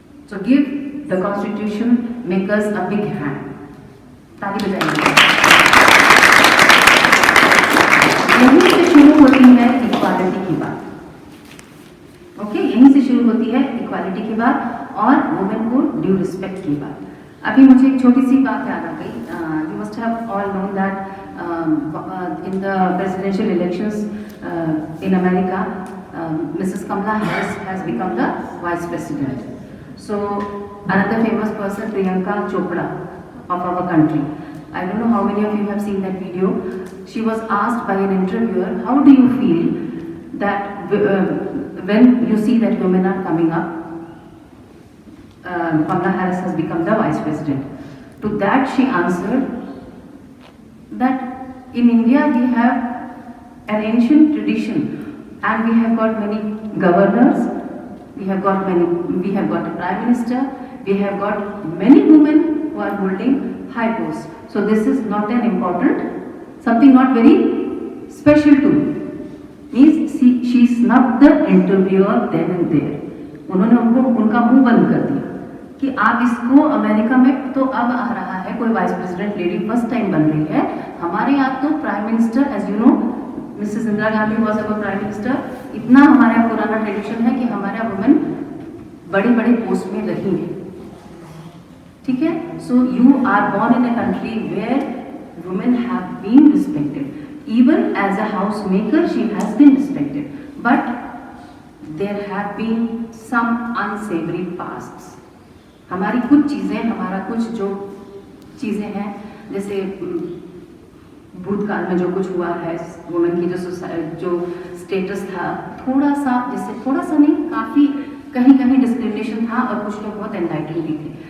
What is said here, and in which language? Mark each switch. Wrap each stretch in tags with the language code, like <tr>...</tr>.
<en>so give the constitution makers a big hand,</en> <hi>ताली बजाइए। यहीं से शुरू होती है इक्वालिटी की बात। ओके, यहीं से शुरू होती है इक्वालिटी की बात और वुमेन को ड्यू रिस्पेक्ट की बात। अभी मुझे एक छोटी सी बात याद आ गई।</hi> <en>You must have all known that in the presidential elections in America, Mrs. Kamala Harris has become the vice president. So another famous person, Priyanka Chopra of our country. I don't know how many of you have seen that video. She was asked by an interviewer, how do you feel that when you see that women are coming up, Kamala Harris has become the vice president. To that she answered that in India we have an ancient tradition and we have got many governors, we have got a prime minister, we have got many women who are holding high posts. So this is not an important, something not very special to me. Means she snubbed the interviewer then and there.</en> <hi>उन्होंने उनका मुंह बंद कर दिया कि आप इसको America में तो अब आ रहा है कोई vice president lady first time बन रही है, हमारे यहाँ तो prime minister</hi> <en>As you know Mrs Indira Gandhi was our prime minister.</en> <hi>इतना हमारा पुराना ट्रेडिशन है कि हमारा वुमेन बड़ी बड़ी पोस्ट में रही है। ठीक है,</hi> <en>So you are born in a country where women have been respected. Even as a housemaker she has been respected, but there have been some unsavory pasts.</en> <hi>हमारी कुछ चीज़ें, हमारा कुछ जो चीज़ें हैं, जैसे भूतकाल में जो कुछ हुआ है, वुमेन की जो स्टेटस था, थोड़ा सा, जैसे थोड़ा सा नहीं, काफ़ी कहीं कहीं डिस्क्रिमिनेशन था और कुछ लोग बहुत एनलाइटेंड भी थे।</hi>